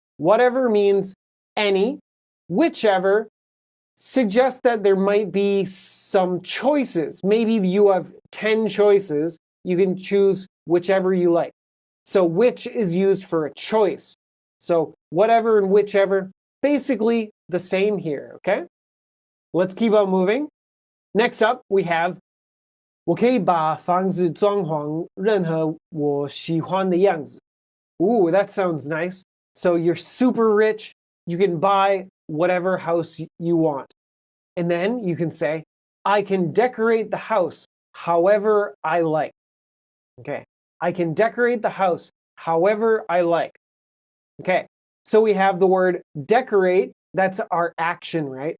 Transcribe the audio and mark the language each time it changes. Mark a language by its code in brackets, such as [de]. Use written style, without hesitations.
[en] Whatever means any. Whichever suggests that there might be some choices. Maybe you have 10 choices. You can choose whichever you like. So which is used for a choice. So whatever and whichever, basically the same here, okay? Let's keep on moving. Next up, we have [zh] 我可以把房子装潢任何我喜欢的样子. [en] Ooh, that sounds nice. So you're super rich. You can buy whatever house you want. And then you can say, I can decorate the house however I like. Okay, I can decorate the house however I like. Okay, so we have the word decorate. That's our action, right?